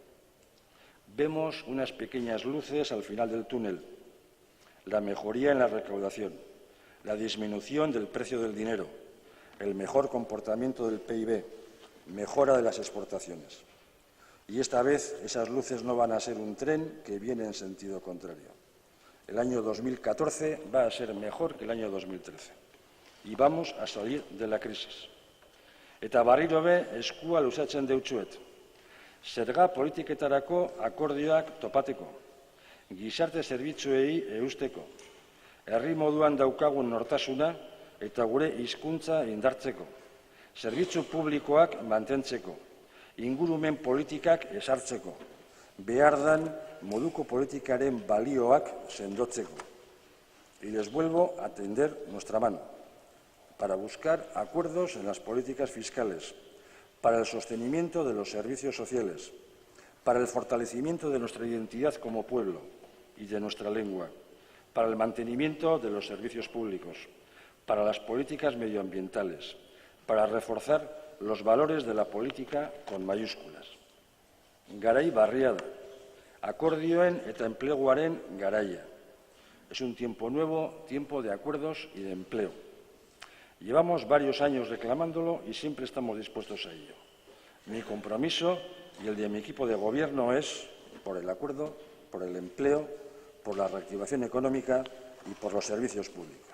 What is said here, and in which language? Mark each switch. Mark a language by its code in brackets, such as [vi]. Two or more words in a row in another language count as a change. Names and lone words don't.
[es] Vemos unas pequeñas luces al final del túnel: la mejoría en la recaudación, la disminución del precio del dinero, el mejor comportamiento del PIB, mejora de las exportaciones. Y esta vez esas luces no van a ser un tren que viene en sentido contrario. El año 2014 va a ser mejor que el año 2013 y vamos a salir de la crisis. [eu] Eta barriro be eskua luzatzen deutsuet. Zerga politiketarako akordioak topateko, gizarte zerbitzuei eusteko, herri moduan daukagun nortasuna eta gure hizkuntza indartzeko, zerbitzu publikoak mantentzeko, ingurumen politikak ezartzeko, behar dan moduko politikaren balioak sendotzeko. [es] Y les vuelvo a tender nuestra mano para buscar acuerdos en las políticas fiscales, para el sostenimiento de los servicios sociales, para el fortalecimiento de nuestra identidad como pueblo y de nuestra lengua, para el mantenimiento de los servicios públicos, para las políticas medioambientales, para reforzar los valores de la política con mayúsculas. [eu] Garai barria da, akordioen eta enpleguaren garaia. [es] Es un tiempo nuevo, tiempo de acuerdos y de empleo. Llevamos varios años reclamándolo y siempre estamos dispuestos a ello. Mi compromiso y el de mi equipo de gobierno es por el acuerdo, por el empleo, por la reactivación económica y por los servicios públicos.